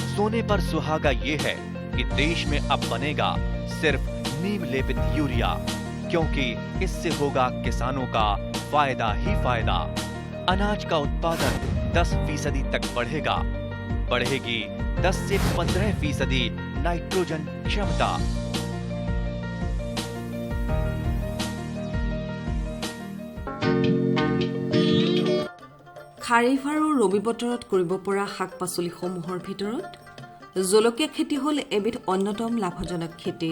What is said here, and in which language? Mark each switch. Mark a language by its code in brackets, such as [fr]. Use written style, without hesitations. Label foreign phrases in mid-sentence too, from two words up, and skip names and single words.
[hi] सोने पर सुहागा ये है कि देश में अब बनेगा सिर्फ नीम लेपित यूरिया, क्योंकि इससे होगा किसानों का फायदा ही फायदा। अनाज का उत्पादन 10% तक बढ़ेगा। बढ़ेगी 10 से 15% नाइट्रोजन क्षमता। [as] খাৰিফ আৰু ৰবি বতৰত কৰিব পৰা শাক পাচলিসমূহৰ ভিতৰত জলকীয়া খেতি হ'ল এবিধ অন্যতম লাভজনক খেতি।